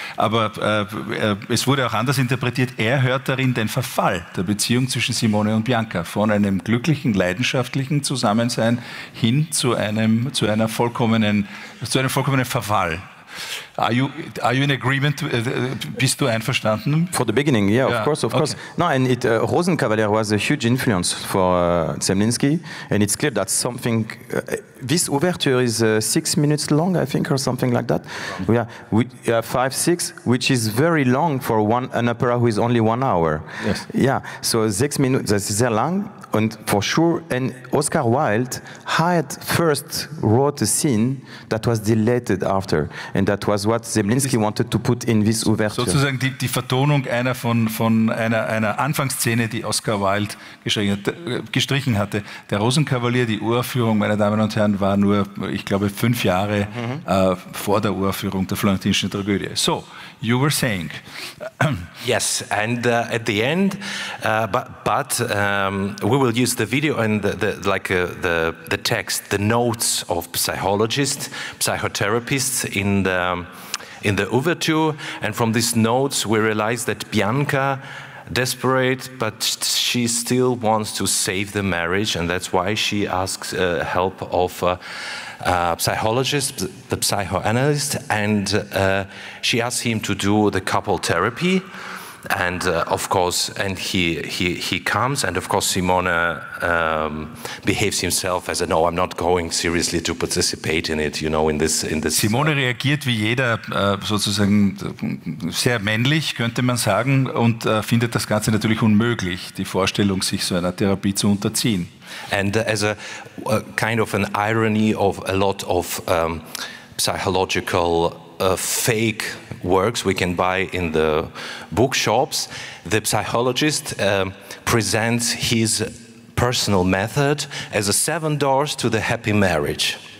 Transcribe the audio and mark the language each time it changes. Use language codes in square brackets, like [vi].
[de] Aber es wurde auch anders interpretiert. Er hört darin den Verfall der Beziehung zwischen Simone und Bianca von einem glücklichen, leidenschaftlichen Zusammensein hin zu einem vollkommenen Verfall. [en] Are you in agreement? [de] Bist du einverstanden? [en] For the beginning, yeah, of course, of course. Okay. No, and Rosenkavalier was a huge influence for Zemlinsky, and it's clear that something. This overture is 6 minutes long, I think, or something like that. Yeah, we 5-6, which is very long for an opera who is only 1 hour. Yes. Yeah. So 6 minutes. That's very long, and for sure. And Oscar Wilde had first wrote a scene that was deleted after, and that was what Zemlinsky wanted to put in this overture. [de] Sozusagen die Vertonung einer von einer Anfangsszene, die Oscar Wilde gestrichen hatte. Der Rosenkavalier, die Uraufführung, meine Damen und Herren, war nur, ich glaube, 5 Jahre vor der Uraufführung der Florentinischen Tragödie. [en] So, you were saying. Yes, and at the end, but we will use the video and the text, the notes of psychologists, psychotherapists in the overture, and from these notes we realize that Bianca, desperate, but she still wants to save the marriage, and that's why she asks help of psychologist, the psychoanalyst, and she asks him to do the couple therapy, and of course, and he comes, and of course Simone behaves himself as no, I'm not going seriously to participate in it, you know, in this. [de] Simone reagiert wie jeder sozusagen sehr männlich, könnte man sagen, und findet das Ganze natürlich unmöglich, die Vorstellung, sich so einer Therapie zu unterziehen. [en] And as a kind of an irony of a lot of psychological fake works we can buy in the bookshops, the psychologist presents his personal method as a 7 doors to the happy marriage.